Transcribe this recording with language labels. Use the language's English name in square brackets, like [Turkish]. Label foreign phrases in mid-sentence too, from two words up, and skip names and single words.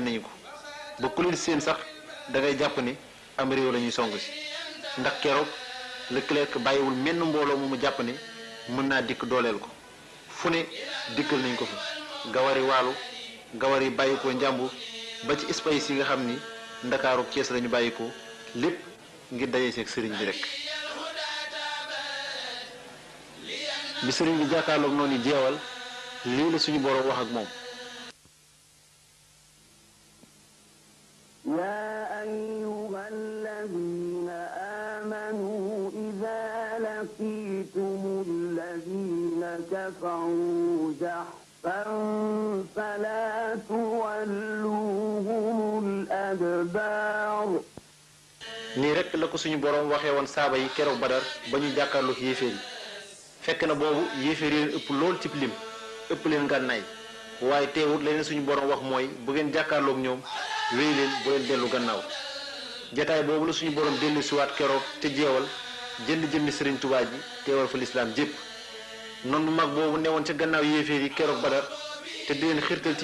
[Wolof] nañu ko ba ku leen seen sax da ngay jàpp ni am réew la ñuy song si ndax keroog Leclerc bàyyiwul menn mbooloo mu jàpp ne mën naa dikk dooleel ko fu ne dikkal nañ ko fa gawari waalu gawari bàyyi ko njàmbur ba ci espace yi nga xam ni ndakaaru Cees lañu bàyyi ko lépp ngir daje seeg sëriñ bi rek bi sëriñ bi jàkkaarloog noonu jeewal lii la suñu boroom wax ak moom [Arabic] يا أيها الذين آمنوا إذا لقيتم الذين كفروا زحفا فلا تولوهم الأدبار [Wolof] nii rek la ko suñu boroom waxee woon saaba yi keroog Badar ba ñu jàkkaarloog yéeféer yi fekk na boobu yéeféer yi leen ëpp lool ci lim ëpp leen ngànnaay waaye teewut leneen suñu boroom wax mooy bu ngeen jàkkaarloog ñoom wéy leen bu leen dellu gannaaw jataay boobu la suñu borom dellu siwaat keroog te jeewal jënd jëmmi sëriñ Tuubaa ji teewal fa lislaam jépp noonu bu mag boobu newoon ca gannaaw yéeféer yi keroog Badar te di leen xirtal ci